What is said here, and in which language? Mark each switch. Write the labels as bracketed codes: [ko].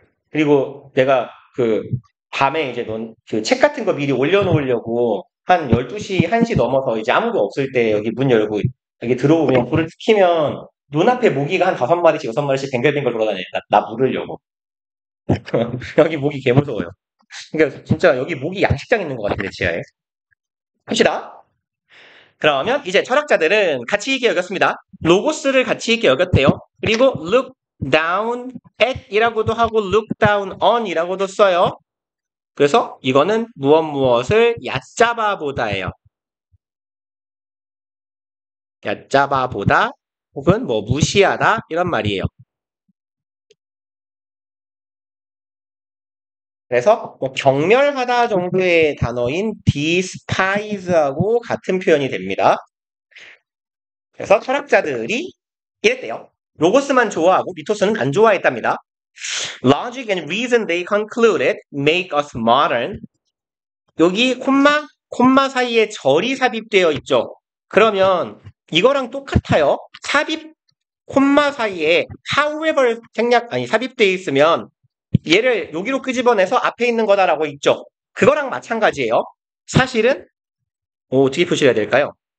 [ko] 그리고 내가 그 밤에 이제 그 책 같은 거 미리 올려놓으려고 한 12시, 1시 넘어서 이제 아무도 없을 때 여기 문 열고 여기 들어오면 불을 켜면 눈앞에 모기가 한 5마리씩, 6마리씩 뱅글뱅글 돌아다녀요. 나 물으려고. 여기 모기 개 무서워요. 그러니까 진짜 여기 모기 양식장 있는 것 같은데, 지하에. 합시다. 그러면 이제 철학자들은 가치 있게 여겼습니다. 로고스를 가치 있게 여겼대요. 그리고 look down at 이라고도 하고 look down on 이라고도 써요. 그래서 이거는 무엇을 얕잡아 보다예요. 얕잡아 보다 혹은 뭐 무시하다 이런 말이에요. 그래서 뭐 경멸하다 정도의 단어인 despise하고 같은 표현이 됩니다. 그래서 철학자들이 이랬대요. 로고스만 좋아하고 미토스는 안 좋아했답니다. [en] Logic and reason they concluded make us modern. [ko] 여기 콤마 사이에 절이 삽입되어 있죠. 그러면 이거랑 똑같아요. 삽입 콤마 사이에 however 삽입되어 있으면 얘를 여기로 끄집어내서 앞에 있는 거다라고 있죠. 그거랑 마찬가지예요. 사실은 어떻게 표시해야 될까요?